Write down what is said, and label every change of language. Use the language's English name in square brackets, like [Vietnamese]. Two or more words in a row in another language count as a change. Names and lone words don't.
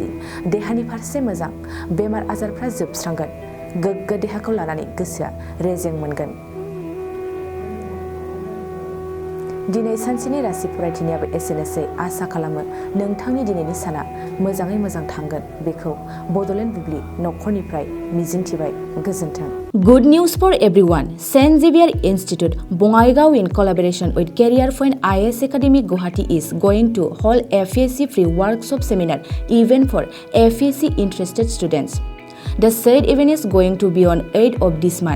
[Bodo] देहानि फारसे मोजां, बेमार आजारफ्रा जोबस्रांगोन, गोग्गो देहाखौ लानानै गोसोआ रेजें मोनगोन। दिनै सानसेनि राशि फरायथिनायाबो एसेनोसै। आसा खालामो नोंथांनि दिनैनि साना मोजाङै मोजां थांगोन, बेखौ बड'लेण्ड बुब्लि न'खरनिफ्राय मिजिंथिबाय। गोजोन्थों। [English] Good news for everyone. St. Xavier Institute, Bongaigaon, in collaboration with Career Point IS Academy Guwahati, is going to hold FAC free workshop seminar event for FAC interested students. The said event is going to be on 8th of this month.